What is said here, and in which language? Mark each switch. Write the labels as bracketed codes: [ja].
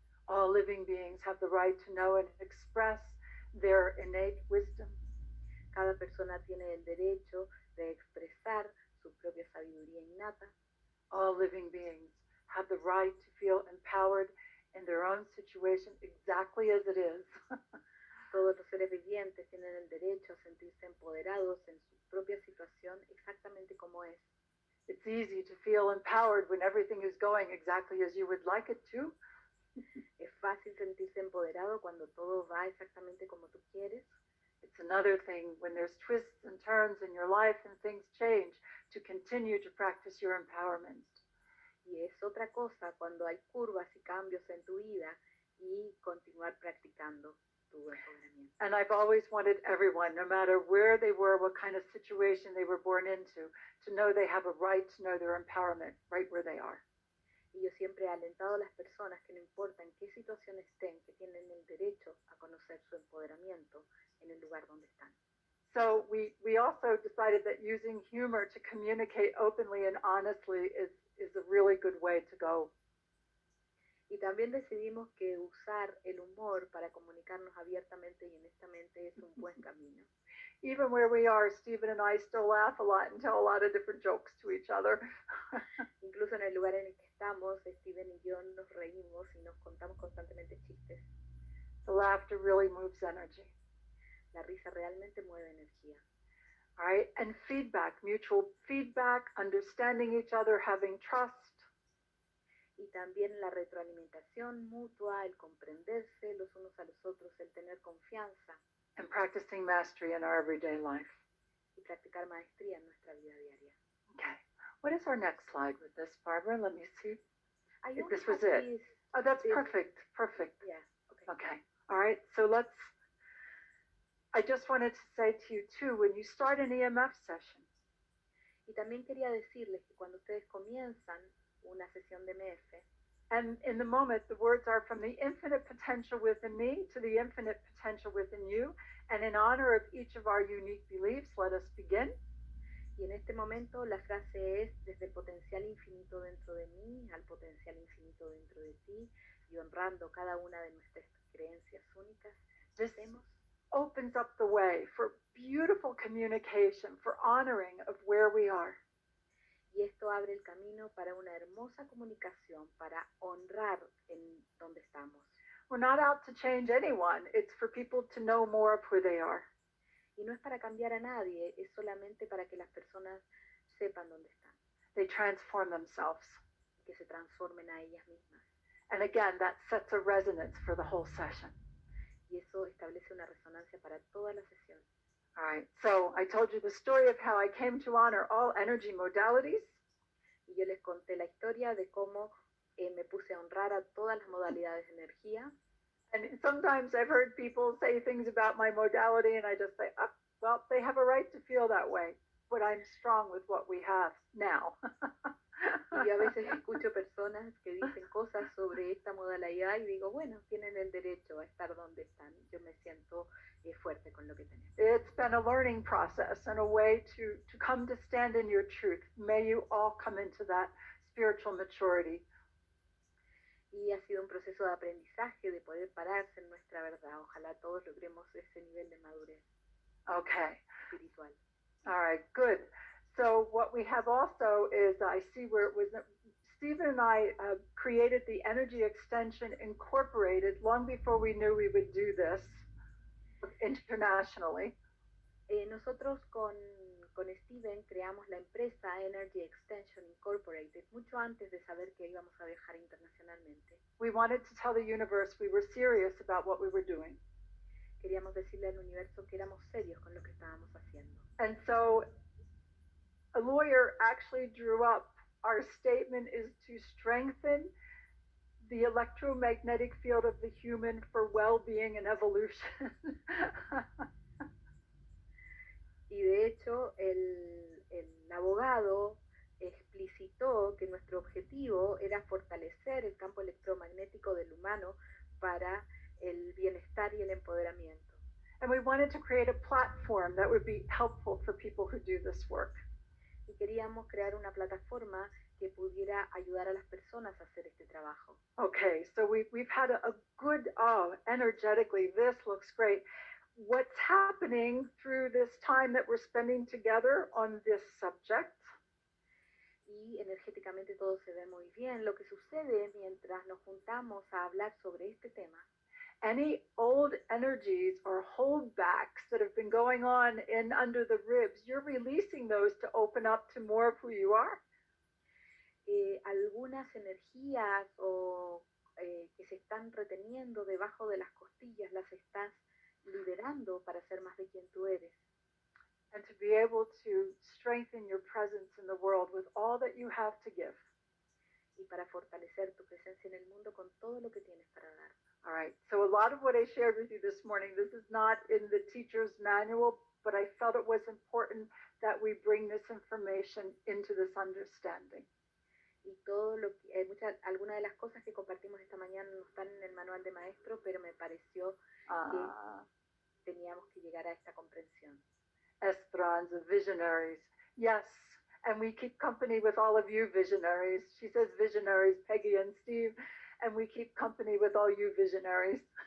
[en] All living beings have the right to know and express their innate wisdom. [es] Cada persona tiene el derecho de expresar su propia sabiduría innata. [en] All living beings have the right to feel empowered in their own situation exactly as it is. [es] Todos los seres vivientes tienen el derecho a sentirse empoderados en su propia situación exactamente como es. [en] It's easy to feel empowered when everything is going exactly as you would like it to. [es] Es fácil sentirse empoderado cuando todo va exactamente como tú quieres. [en] It's another thing when there's twists and turns in your life and things change to continue to practice your empowerment. [es] Y es otra cosa cuando hay curvas y cambios en tu vida y continuar practicando tu empoderamiento. [en] And I've always wanted everyone, no matter where they were, what kind of situation they were born into, to know they have a right to know their empowerment right where they are. [es] Y yo siempre he alentado a las personas que no importa en qué situación estén, que tienen el derecho a conocer su empoderamiento en el lugar donde están. [en] So we also decided that using humor to communicate openly and honestly is a really good way to go. [es] Y también decidimos que usar el humor para comunicarnos abiertamente y honestamente es un buen camino. [en] Even where we are, Stephen and I still laugh a lot and tell a lot of different jokes to each other. [es] Incluso en el lugar en el que estamos, Steven y yo nos reímos y nos contamos constantemente chistes. [en] The laughter really moves energy. [es] La risa realmente mueve energía. [en] All right, and feedback, mutual feedback, understanding each other, having trust. [es] Y también la retroalimentación mutua, el comprenderse los unos a los otros, el tener confianza. [en] And practicing mastery in our everyday life. [es] Y practicar maestría en nuestra vida diaria. [en] Okay. What is our next slide with this, Barbara? Let me see. [es] Hay [en] If [es] un [en] this was it. [es] matiz. [en] Oh, that's This- perfect. Perfect. Yeah, okay. Okay. All right. So I just wanted to say to you too, when you start an EMF session, [es] Y también quería decirles que cuando ustedes comienzan una sesión de MF, [en] and in the moment, the words are from the infinite potential within me to the infinite potential within you. And in honor of each of our unique beliefs, let us begin. [es] y en este momento la frase es desde el potencial infinito dentro de mí al potencial infinito dentro de ti, y honrando cada una de nuestras creencias únicas, [en] This [es] hacemos. [en] opens up the way for beautiful communication, for honoring of where we are. [es] Y esto abre el camino para una hermosa comunicación, para honrar en donde estamos. [en] We're not out to change anyone. It's for people to know more of who they are. [es] Y no es para cambiar a nadie, es solamente para que las personas sepan dónde están, [en] They transform themselves. [es] que se transformen a ellas mismas. [en] And again, that sets a resonance for the whole session. [es] Y eso establece una resonancia para toda la sesión. [en] All right. So I told you the story of how I came to honor all energy modalities. [es] Y yo les conté la historia de cómo me puse a honrar a todas las modalidades de energía. [en] And sometimes I've heard people say things about my modality, and I just say, oh, well, they have a right to feel that way, but I'm strong with what we have now. [es] Y yo a veces escucho personas que dicen cosas sobre esta modalidad y digo, bueno, tienen el derecho a estar donde están. Yo me siento fuerte con lo que tenemos. [en] It's been a learning process and a way to come to stand in your truth. May you all come into that spiritual maturity. [es] Y ha sido un proceso de aprendizaje, de poder pararse en nuestra verdad. Ojalá todos logremos ese nivel de madurez [en] Okay. [es] espiritual. [en] All right, good. So what we have also is, I see where it was, Stephen and I created the Energy Extension Incorporated long before we knew we would do this internationally. [es] Nosotros con Steven creamos la empresa Energy Extension Incorporated mucho antes de saber que íbamos a viajar internacionalmente. [en] We wanted to tell the universe we were serious about what we were doing. [es] Queríamos decirle al universo que éramos serios con lo que estábamos haciendo. [en] And so a lawyer actually drew up our statement is to strengthen the electromagnetic field of the human for well-being and evolution. [es] Y de hecho, el abogado explicitó que nuestro objetivo era fortalecer el campo electromagnético del humano para el bienestar y el empoderamiento. [en] And we wanted to create a platform that would be helpful for people who do this work. [es] Y queríamos crear una plataforma que pudiera ayudar a las personas a hacer este trabajo. [en] Okay, so we've had a good, energetically, this looks great. What's happening through this time that we're spending together on this subject? [es] Y energéticamente todo se ve muy bien. Lo que sucede mientras nos juntamos a hablar sobre este tema, [en] Any old energies or holdbacks that have been going on in under the ribs, you're releasing those to open up to more of who you are. [es] algunas energías que se están reteniendo debajo de las costillas las estás liberando para ser más de quien tú eres. [en] And to be able to strengthen your presence in the world with all that you have to give. [es] Y para fortalecer tu presencia en el mundo con todo lo que tienes para dar. [en] All right, so a lot of what I shared with you this morning, this is not in the teacher's manual, but I felt it was important that we bring this information into this understanding. [es] Y todo lo que, algunas de las cosas que compartimos esta mañana no están en el manual de maestro, pero me pareció que teníamos que llegar a esta comprensión. [en] Esperanza, visionaries. Yes, and we keep company with all of you visionaries. She says visionaries, Peggy and Steve, and we keep company with all you visionaries.